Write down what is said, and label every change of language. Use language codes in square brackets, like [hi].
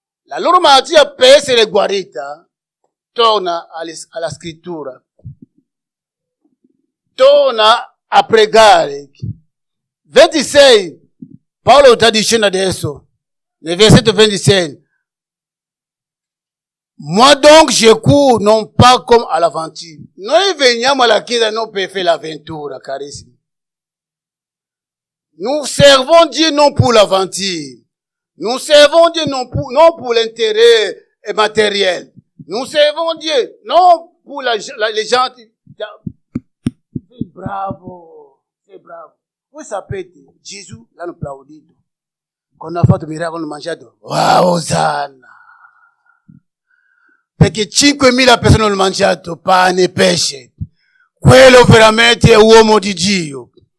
[it] La loro malattia per essere guarita torna alla scrittura, torna a pregare. 26, Paolo sta dicendo adesso, nel versetto 26, [fr] moi donc je cours non pas comme à l'aventure. [it] Noi veniamo alla chiesa non per fare l'avventura, carissimi. [fr] Nous servons Dieu non pour l'aventure. Nous servons Dieu non pour l'intérêt matériel. Nous servons Dieu non pour les gens. C'est bravo, c'est bravo. [it] Voi sapete, Gesù l'hanno applaudito. Quando ha fatto miracolo hanno mangiato. Wow, Osanna! Perché 5.000 persone hanno mangiato pane e pesce. Quello veramente è uomo di Dio.